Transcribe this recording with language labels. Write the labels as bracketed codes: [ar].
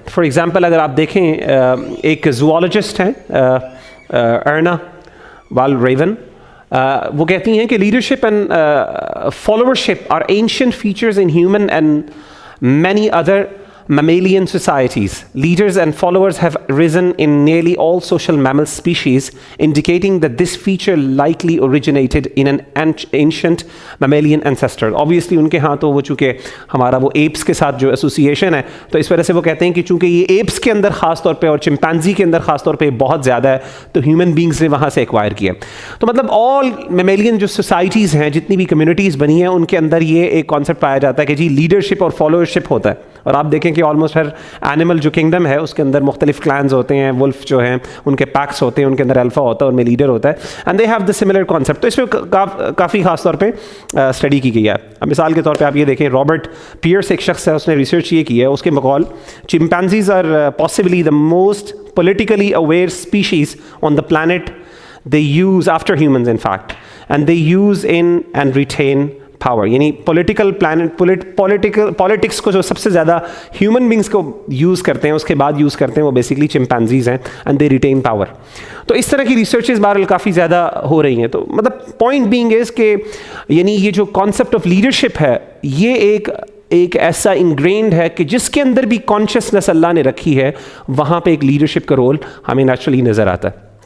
[ur] For example اگر آپ دیکھیں ایک زوالوجسٹ ہیں ارنا وال ریون، وہ کہتی ہیں کہ [en] Leadership and followership are ancient features in human and many other mammalian societies. Leaders and followers have risen in nearly all social mammal species, indicating that this feature likely originated in an ancient mammalian ancestor. [ur] Obviously ان کے ہاں تو وہ چونکہ ہمارا وہ apps کے ساتھ جو ایسوسیشن ہے، تو اس وجہ سے وہ کہتے ہیں کہ چونکہ یہ ایپس کے اندر خاص طور پہ اور چمپینزی کے اندر خاص طور پہ بہت زیادہ ہے، تو ہیومن بینگز نے وہاں سے ایکوائر کیا. تو مطلب آل میمیلین جو سوسائٹیز ہیں، جتنی بھی کمیونٹیز بنی ہیں، ان کے اندر یہ ایک کانسیپٹ پایا جاتا ہے کہ جی لیڈرشپ اور فالوورشپ ہوتا ہے. اور آپ دیکھیں کہ آلموسٹ ہر اینیمل جو کنگڈم ہے اس کے اندر مختلف کلانز ہوتے ہیں، ولف جو ہیں ان کے پیکس ہوتے ہیں، ان کے اندر الفا ہوتا ہے، ان میں لیڈر ہوتا ہے، [en] And they have the similar concept. [ur] تو اس میں کافی خاص طور پہ اسٹڈی کی گئی ہے. اب مثال کے طور پہ آپ یہ دیکھیں، رابرٹ پیئرس ایک شخص ہے، اس نے ریسرچ یہ کی ہے، اس کے بقول [en] Chimpanzees are possibly the most politically aware species on the planet. They use after humans in fact and they use in and retain power. [ur] یعنی پولیٹکس کو جو سب سے زیادہ ہیومن بینگس کو یوز کرتے ہیں، اس کے بعد یوز کرتے ہیں، وہ بیسکلی چمپینزیز ہیں، [en] And they retain power. [ur] تو اس طرح کی ریسرچز بہرحال کافی زیادہ ہو رہی ہیں. تو مطلب [en] point being is [ur] کہ یعنی یہ جو کانسیپٹ آف لیڈرشپ ہے یہ ایک ایسا انگرینڈ ہے کہ جس کے اندر بھی کانشیسنس اللہ نے رکھی ہے، وہاں پہ ایک لیڈرشپ کا رول ہمیں نیچرلی نظر آتا ہے.